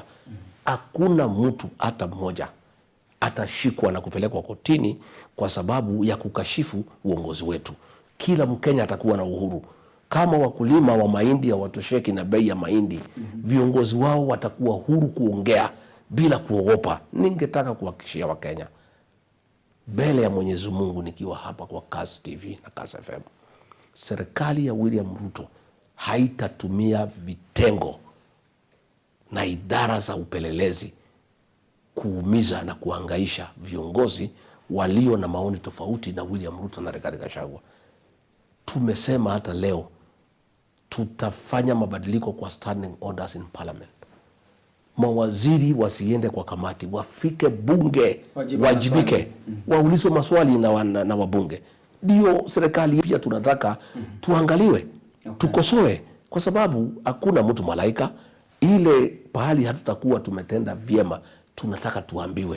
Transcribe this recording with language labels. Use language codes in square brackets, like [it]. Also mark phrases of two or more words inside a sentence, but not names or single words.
[sw] Hakuna mtu hata mmoja atashikwa na kupelekwa kotini kwa sababu ya kukashifu uongozi wetu. Kila Mkenya atakuwa na uhuru. Kama wakulima wa mahindi hawatosheki na bei ya mahindi, viongozi wao watakuwa huru kuongea bila kuogopa. Ningetaka kuhakikishia Wakenya mbele ya Mwenyezi Mungu nikiwa hapa kwa Kass TV na Kass FM, serikali ya William Ruto haitatumia vitengo na idara za upelelezi kuumiza na kuhangaisha viongozi walio na maoni tofauti na William Ruto na Rigathi Gachagua. Tumesema hata leo tutafanya mabadiliko kwa [en] standing orders in parliament. [sw] Mawaziri wasiende kwa kamati, wafike bunge, wajibike, waulizwe maswali na wabunge. Ndio serikali pia tunataka tuangaliwe, tukosoe, kwa sababu hakuna mtu malaika. Ile pahali hatutakuwa tumetenda vyema, tunataka tuambiwe.